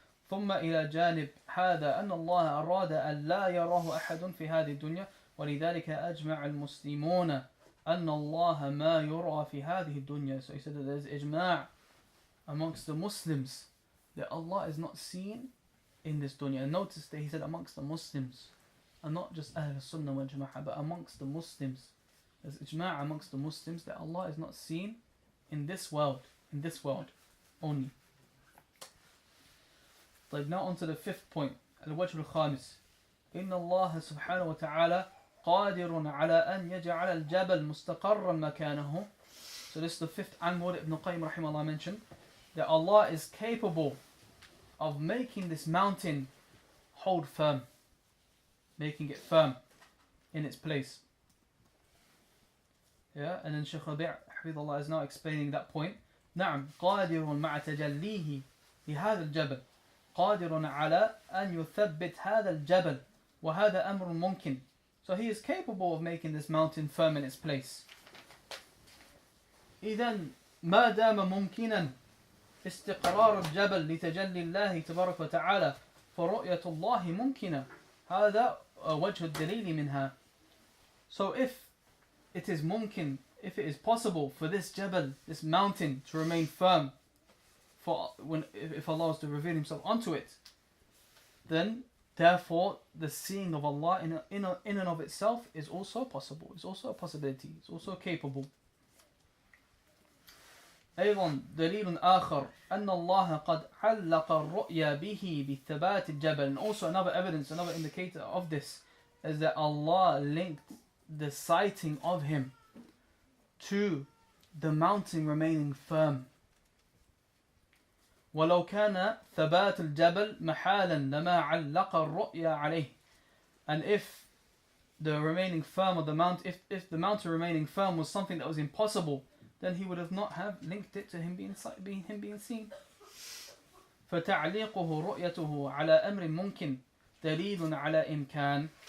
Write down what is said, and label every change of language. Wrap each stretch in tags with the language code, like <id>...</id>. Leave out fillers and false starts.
<ar>ثم إلى جانب هذا أن الله أراد أن لا يراه أحد في هذه الدنيا ولذلك أجمع المسلمون أن الله ما يرى في هذه الدنيا.</ar> <en>So he said that there is ijma' amongst the Muslims that Allah is not seen in this dunya. And notice that he said amongst the Muslims, and not just Ahl Al-Sunnah wal Jamā'ah, but amongst the Muslims. There's ijma' amongst the Muslims that Allah is not seen in this world only. طيب, now on to the fifth point,</en> <ar>الوجه الخامس. إن الله سبحانه وتعالى قادر على أن يجعل الجبل مستقرا مكانه.</ar> <en>So this is the fifth angle that Ibn Qayyim rahimahullah mentioned, that Allah is capable of making this mountain hold firm, making it firm in its place. Yeah, and then Shaykh Rabī حفظه is now explaining that point.</en> <ar>نعم قادر مع تجليه لهذا الجبل قادر على أن يثبت هذا الجبل وهذا أمر ممكن.</ar> <en>So he is capable of making this mountain firm in its place.</en> <ar>إذن ما دام ممكنا استقرار الجبل لتجلي الله تبارك وتعالى فرؤية الله ممكنة. هذا وجه الدليل منها.</ar> <en>So if it is mumkin, if it is possible for this jabal, this mountain, to remain firm if Allah was to reveal himself onto it, then therefore the seeing of Allah in and of itself is also possible, it's also a possibility, it's also capable.</en> <ar>أيضا دليل آخر أن الله قد علق الرؤيا به بثبات الجبل.</ar> <en>And also another evidence, another indicator of this is that Allah linked the sighting of him to the mountain remaining firm.</en> <ar>ولو كان ثبات الجبل محالا لما علق الرؤيا عليه.</ar> <en>And if the remaining firm of the mountain, if the mountain remaining firm was something that was impossible, then he would have not have linked it to him being seen.</en> <ar>فَتَعْلِيقُهُ رُؤْيَتُهُ عَلَى أَمْرٍ مُمْكِنٍ دَلِيلٌ عَلَى إِمْكَانٍ.</ar>